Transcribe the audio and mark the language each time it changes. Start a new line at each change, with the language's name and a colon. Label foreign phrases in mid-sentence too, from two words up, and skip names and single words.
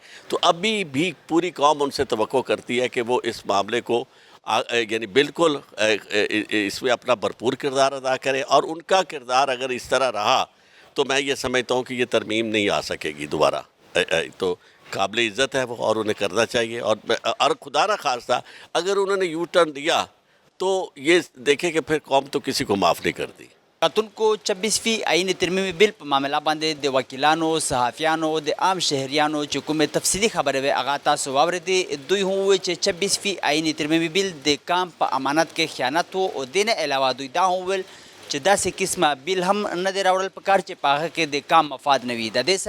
Urdu: تو ابھی بھی پوری قوم ان سے توقع کرتی ہے کہ وہ اس معاملے کو یعنی بالکل اس میں اپنا بھرپور کردار ادا کرے، اور ان کا کردار اگر اس طرح رہا تو میں یہ سمجھتا ہوں کہ یہ ترمیم نہیں آ سکے گی دوبارہ. تو قابل عزت ہے وہ، اور انہیں کرنا چاہیے. اور خدا نہ خواستہ اگر انہوں نے یو ٹرن دیا تو یہ دیکھیں کہ پھر قوم تو کسی کو معاف نہیں کرتی.
Pashto: خاتون کو 26ویں آئینی ترمیمی بل په معامله باندې د وکیلانو، صحافیانو، د عام شهریانو چې کومې تفصیلي خبرې وې هغه تاسو واورېدې. دوی هم وویل چې 26ویں آئینی ترمیمی بل د کام په امانت کې خیانت و، او دې نه علاوه دوی دا هم وویل چې داسې قسمه بل هم نه دی راوړل پکار چې په هغه کې د کام مفاد نه وي.